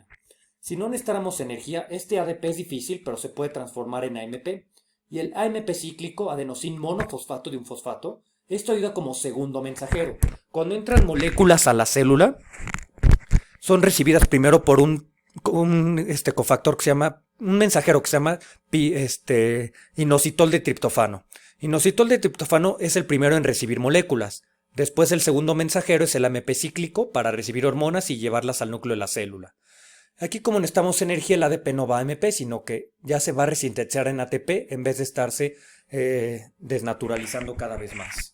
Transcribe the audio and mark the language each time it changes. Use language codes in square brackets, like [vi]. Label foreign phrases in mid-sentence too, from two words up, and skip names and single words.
[es] Si no necesitáramos energía, este ADP es difícil, pero se puede transformar en AMP. Y el AMP cíclico, adenosín monofosfato de un fosfato, esto ayuda como segundo mensajero. Cuando entran moléculas a la célula, son recibidas primero por un cofactor que se llama, un mensajero que se llama inositol de triptofano. Inositol de triptofano es el primero en recibir moléculas. Después el segundo mensajero es el AMP cíclico para recibir hormonas y llevarlas al núcleo de la célula. Aquí, como necesitamos energía, el ADP no va a AMP, sino que ya se va a resintetizar en ATP en vez de estarse desnaturalizando cada vez más.